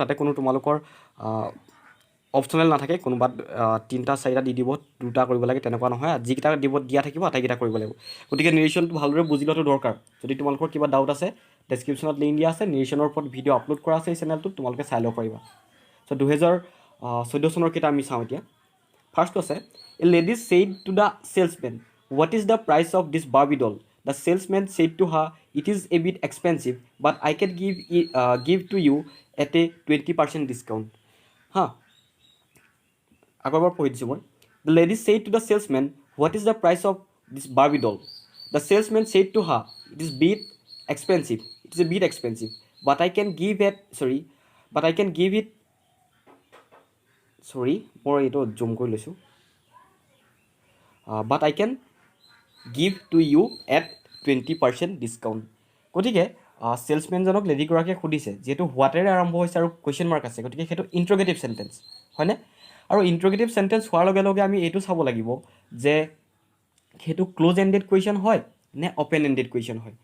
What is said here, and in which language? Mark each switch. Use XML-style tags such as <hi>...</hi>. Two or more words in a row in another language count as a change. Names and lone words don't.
<as>তাতে কোনো তোমালোকৰ অপশ্যনেল নাথাকে, কোনোবাত 3টা-4টা দি দিব, 2টা কৰিব লাগে, তেনেকুৱা নহয়। যিকেইটা দিয়া থাকিব আটাইকেইটা কৰিব লাগিব। গতিকে নেৰেশ্যনটো ভালদৰে বুজি লোৱাটো দৰকাৰ। যদি তোমালোকৰ কিবা ডাউট আছে ডেছক্ৰিপশ্যনত লিংক দিয়া আছে, নেৰেশ্যনৰ ওপৰত ভিডিঅ' আপলোড কৰা আছে এই চেনেলটোত, তোমালোকে চাই ল'ব পাৰিবা। চ' 2014 চনৰ কেইটা আমি চাওঁ এতিয়া। ফাৰ্ষ্টটো আছে,</as> <en>A lady said to the salesmen, what is the price of this Barbie doll? The salesman said to her, it is a bit expensive, but I can give to you at a 20% discount.</en> <as>আগৰবাৰ পঢ়ি দিছোঁ মই।</as> <en>The lady said to the salesman, what is the price of this Barbie doll? The salesman said to her, it is a bit expensive, but I can give it,</en> <as>মই এইটো জুম কৰি লৈছোঁ,</as> <en>but I can give to you at 20% ডিছকাউণ্ট।</en> <as>গতিকে ছেলছমেনজনক লেডিগৰাকীয়ে সুধিছে, যিহেতু হোৱাটেৰে আৰম্ভ হৈছে আৰু</as> <en>question mark</en> <as>আছে, গতিকে সেইটো</as> <en>interrogative sentence</en> <as>হয়নে? আৰু</as> <en>interrogative sentence</en> <as>হোৱাৰ লগে লগে আমি এইটো চাব লাগিব যে সেইটো</as> <en>close ended question</en> <as>হয় নে</as> <en>open ended question</en> <as>হয়।</as>